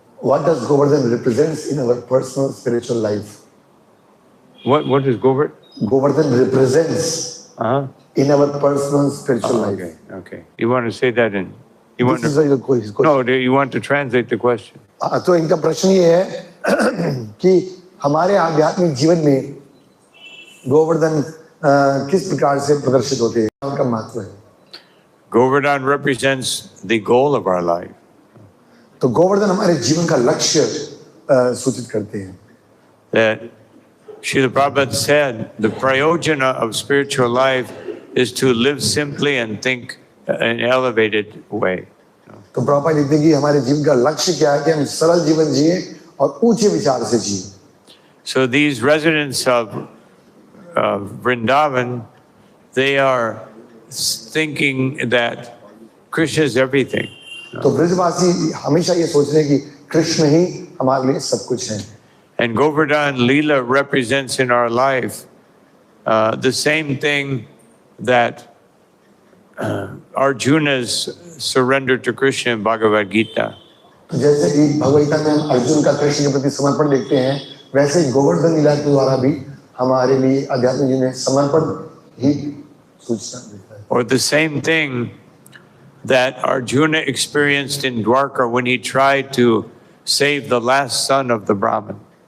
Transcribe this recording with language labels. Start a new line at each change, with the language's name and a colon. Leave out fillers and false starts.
English: What does Govardhan represents in our personal spiritual life? What is Govardhan? Govardhan represents Uh-huh. in our personal spiritual life. Okay. You want to say that in? You want This is to? the question. No, you want to translate the question.
Hindi: तो इनका प्रश्न ये है कि हमारे आध्यात्मिक जीवन में गोवर्धन किस प्रकार से प्रदर्शित होते हैं, उनका महत्व है।
English: Govardhan represents the goal of our life.
Hindi: तो गोवर्धन हमारे जीवन का लक्ष्य सूचित करते हैं।
English: That Srila Prabhupada said the prayojana of spiritual life is to live simply and think in an elevated way.
Hindi: तो प्रभुपाद लिखते हैं कि हमारे जीवन का लक्ष्य क्या है कि हम सरल जीवन जिए और ऊंचे विचार से जिए।
English: So these residents of Vrindavan, they are thinking that Krishna is everything.
Hindi: तो ब्रजवासी हमेशा ये सोच रहे हैं कि कृष्ण ही हमारे लिए सब कुछ है।
English: And Govardhan Leela represents in our life the same thing that Arjuna's surrender to Krishna in Bhagavad Gita.
Hindi: तो जैसे कि भगवद गीता में हम अर्जुन का कृष्ण के प्रति समर्पण देखते हैं, वैसे ही गोवर्धन लीला के द्वारा भी हमारे लिए आध्यात्मिक जीवन में समर्पण ही सूचना देता है।
English: Or the same thing that Arjuna experienced in Dwarka when he tried to save the last son of the Brahmin.